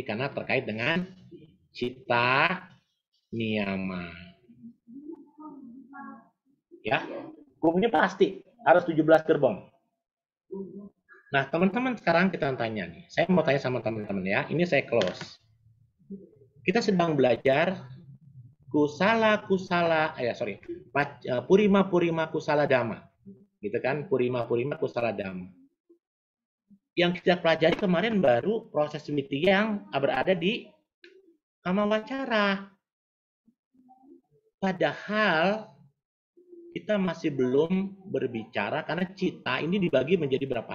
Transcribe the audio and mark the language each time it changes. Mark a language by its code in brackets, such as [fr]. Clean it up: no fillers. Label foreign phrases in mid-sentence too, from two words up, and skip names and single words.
[id] Karena terkait dengan [pi] cita niyama. [id] Ya, hukumnya pasti harus 17 gerbong. Nah, teman-teman sekarang kita tanya nih. Saya mau tanya sama teman-teman ya. Ini saya close. Kita sedang belajar [pi] purima kusala dhamma. [id] Gitu kan? [pi] Purima kusala dhamma. [id] Yang kita pelajari kemarin baru proses witi yang berada di [pi] kama wacara. [id] Padahal kita masih belum berbicara karena cita ini dibagi menjadi berapa?